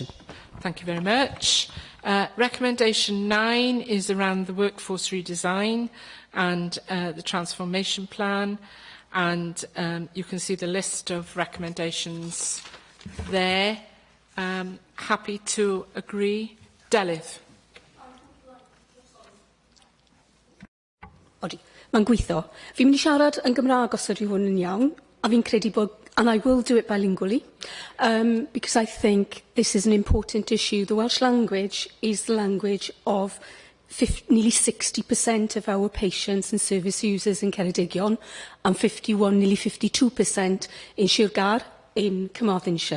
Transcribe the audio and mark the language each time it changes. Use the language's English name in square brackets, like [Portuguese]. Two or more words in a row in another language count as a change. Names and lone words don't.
[English] Thank you very much. Recommendation 9 is around the workforce redesign and the transformation plan. And you can see the list of recommendations there. Happy to agree. Delyth. [Welsh] Odi, mae'n gweithio. Fi'n mynd i siarad yn Gymraeg os ydy hwn yn iawn, a fi'n credu bod, [English] and I will do it bilingually, because I think this is an important issue. The Welsh language is the language of nearly 60% of our patients and service users in Ceredigion, and 51, nearly 52% in Sir in Carmarthenshire.